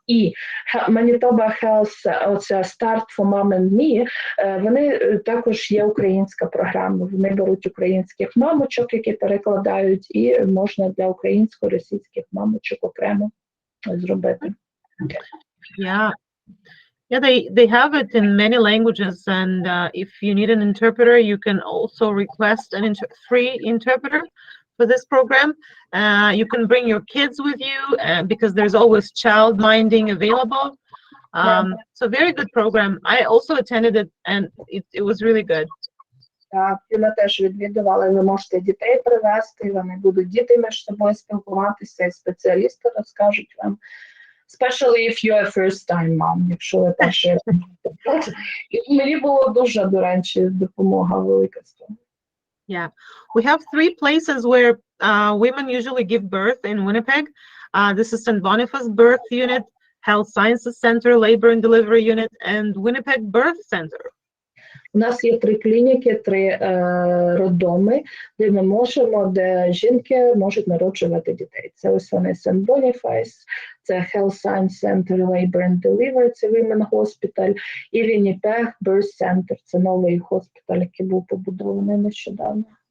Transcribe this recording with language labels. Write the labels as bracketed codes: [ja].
[uk] І Manitoba Health, оця Start for Mom and Me, вони також є українська програма. Вони беруть українських мамочок, які перекладають, і можна для українсько-російських мамочок окремо зробити. [en] Yeah. Yeah, they have it in many languages, and if you need an interpreter, you can also request an free interpreter for this program. You can bring your kids with you because there's always child minding available. So very good program. I also attended it, and it was really good. [uk] Так, ми теж відвідували, ви можете дітей привезти, вони будуть діти між собою спілкуватися, і спеціалісти розкажуть вам. [en] Especially if you're a first-time mom, [uk] якщо ви перший раз. Мені було дуже, до речі, допомога велика з цього. [en] Yeah, we have 3 places where women usually give birth in Winnipeg. This is St. Boniface Birth Unit, Health Sciences Center, Labor and Delivery Unit, and Winnipeg Birth Center. [uk] У нас є 3 клініки, 3 роддоми, де ми можемо, де жінки можуть народжувати дітей. Це ось вони St. Boniface, це Health Science Center, Labor and Delivery, це Women Hospital, і Winnipeg Birth Center, це новий госпіталь, який був побудований нещодавно.